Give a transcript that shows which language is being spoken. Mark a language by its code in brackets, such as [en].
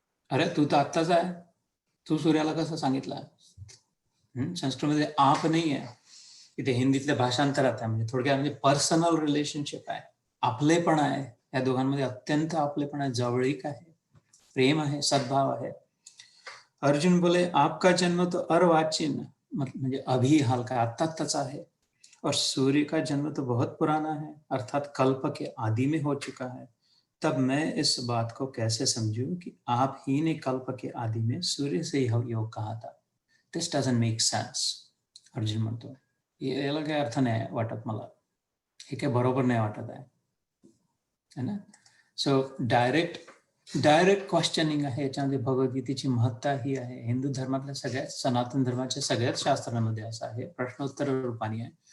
[mr] अरे तू तर आत्ताच आहे, तू सूर्याला कसं सांगितलं? संस्कृतमध्ये आप नाही आहे, इथे हिंदीतल्या भाषांतरात आहे. म्हणजे थोडक्यात म्हणजे पर्सनल रिलेशनशिप आहे, आपलेपण आहे, या दोघांमध्ये अत्यंत आपलेपण आहे, जवळीक आहे, प्रेम आहे, सद्भाव आहे. [hi] अर्जुन बोले, आपका जन्म तो अर्वाचीन, म्हणजे अभी हाल का, आत्ताच है, और सूर्य का जन्म तो बहुत पुराना है, अर्थात कल्प के आदि में हो चुका है. तब मैं इस बात को कैसे समझूं कि आप ही ने कल्प के आदि में सूर्य से यह योग कहा था? [en] This doesn't make sense. [mr] अर्जुन म्हणतो, याला काही अर्थ नाही वाटत मला, हे काही बरोबर नाही वाटत आहे, [hi] है ना. [en] so direct questioning [mr] आहे याच्यामध्ये. भगवद्गीतेची महत्ता ही आहे. हिंदू धर्मातल्या सगळ्यात, सनातन धर्माच्या सगळ्याच शास्त्रांमध्ये असं आहे, प्रश्नोत्तर रूपाने आहे.